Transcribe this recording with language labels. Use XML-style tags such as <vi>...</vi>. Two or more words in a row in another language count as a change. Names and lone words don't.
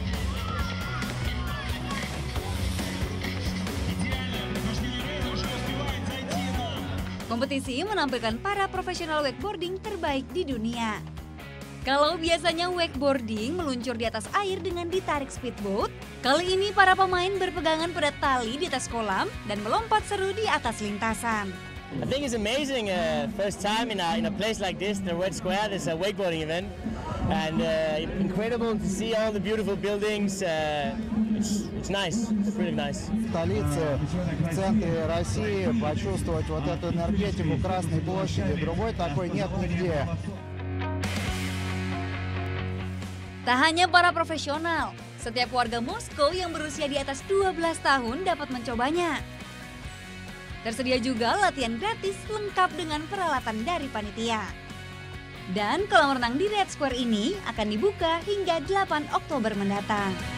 <id>Kompetisi menampilkan para profesional wakeboarding terbaik di dunia. Kalau biasanya wakeboarding meluncur di atas air dengan ditarik speedboat, kali ini para pemain berpegangan pada tali di atas kolam dan melompat seru di atas lintasan.</id> <en>I think it's amazing. First time in a place like this, the Red Square. There's a wakeboarding event, and incredible to see all the beautiful buildings. It's nice. It's really nice.</en> <ru>Столице, в центре России, почувствовать вот эту энергетику Красной площади. Другой такой нет нигде.</ru> <id>Tak hanya para profesional, setiap warga Moskow yang berusia di atas 12 tahun dapat mencobanya. Tersedia juga latihan gratis lengkap dengan peralatan dari panitia. Dan kolam renang di Red Square ini akan dibuka hingga 8 Oktober mendatang.</id>